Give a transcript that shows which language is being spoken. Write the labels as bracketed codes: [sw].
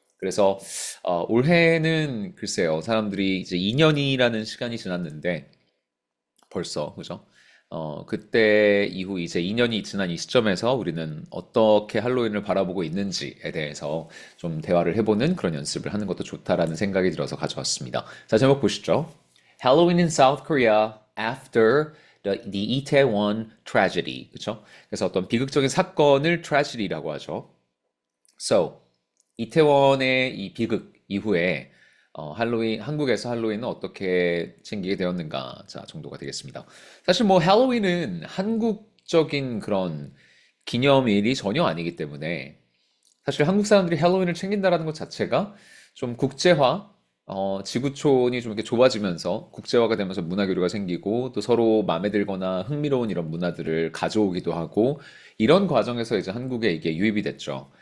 [ko] 그래서 올해는 글쎄요, 사람들이 이제 2년이라는 시간이 지났는데 벌써, 그죠? 그때 이후 이제 2년이 지난 이 시점에서 우리는 어떻게 할로윈을 바라보고 있는지에 대해서 좀 대화를 해보는 그런 연습을 하는 것도 좋다라는 생각이 들어서 가져왔습니다. 자, 제목 보시죠. [en] Halloween in South Korea after the Itaewon tragedy. [ko] 그쵸? 그래서 어떤 비극적인 사건을 tragedy라고 하죠. So, 이태원의 이 비극 이후에 할로윈, 한국에서 할로윈은 어떻게 챙기게 되었는가, 자, 정도가 되겠습니다. 사실 뭐 할로윈은 한국적인 그런 기념일이 전혀 아니기 때문에 사실 한국 사람들이 할로윈을 챙긴다라는 것 자체가 좀 국제화, 지구촌이 좀 이렇게 좁아지면서 국제화가 되면서 문화 교류가 생기고, 또 서로 마음에 들거나 흥미로운 이런 문화들을 가져오기도 하고, 이런 과정에서 이제 한국에 이게 유입이 됐죠.